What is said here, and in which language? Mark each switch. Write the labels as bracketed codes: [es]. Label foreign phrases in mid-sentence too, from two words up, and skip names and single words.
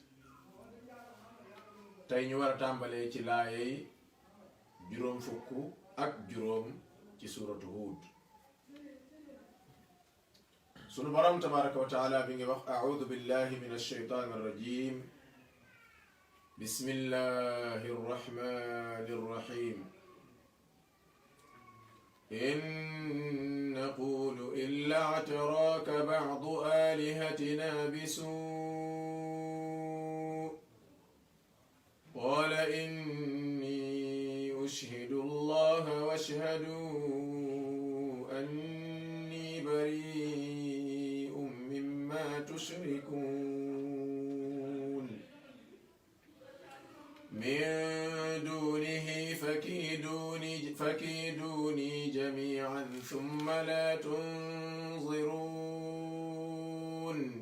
[wo] tey ñu war a tàmbalee ci laaye juróom fukk ak juróom ci suuratu Huud sunu borom [ar] تبارك وتعالى [wo] bi ngi wax [ar] أعوذ بالله من الشيطان الرجيم بسم الله الرحمن الرحيم إن نقول إلا اعتراك بعض آلهتنا بسوء قال إني أشهد الله واشهدوا أني بريء مما تشركون من دونه فكيدوني جميعا ثم لا تنظرون